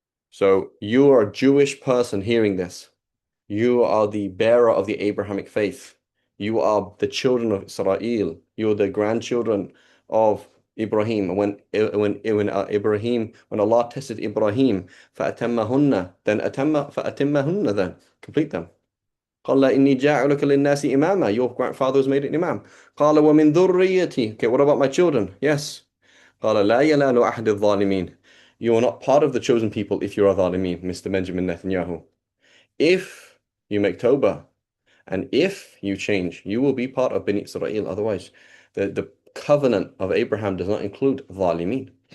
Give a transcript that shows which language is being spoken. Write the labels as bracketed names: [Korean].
[English] So you are a Jewish person hearing this. You are the bearer of the Abrahamic faith. You are the children of Israel. You're the grandchildren of Ibrahim. When Allah tested Ibrahim, فَأَتَمَّهُنَّ, then فَأَتِمَّهُنَّ, then complete them. [Arabic] قال إني جاعلك للناس إماما. [English] Your grandfather was made an imam. [Arabic] قال ومن ذريتي. [English] Okay, what about my children? Yes. [Arabic] قال لا ينال أحد الظالمين. [English] You are not part of the chosen people if you are ظالمين, Mr. Benjamin Netanyahu. If you make Tawbah and if you change, you will be part of Bani Israel. Otherwise, the covenant of Abraham does not include ظالمين.